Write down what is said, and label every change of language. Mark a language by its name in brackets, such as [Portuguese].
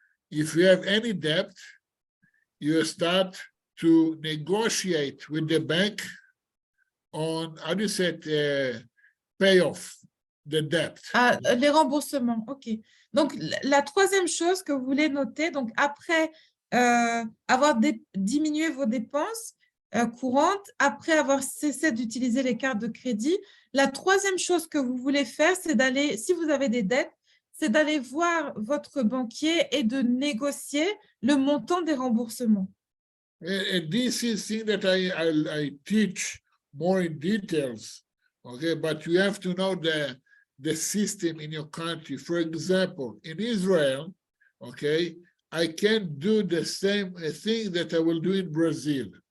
[English] If you have any debt, you start to negotiate with the bank on, how do you say it, pay off the debt. [French] Les remboursements, OK. Donc, la troisième chose que vous voulez noter, donc après avoir diminué vos dépenses courantes, après avoir cessé d'utiliser les cartes de crédit, la troisième chose que vous voulez faire, c'est d'aller, si vous avez des dettes, c'est d'aller voir votre banquier et de négocier le montant des remboursements. [English] And this is thing that I teach more in details. Okay, but you have to know the system in your country. For example, in Israel, okay, I can't do the same thing that I will do in Brazil.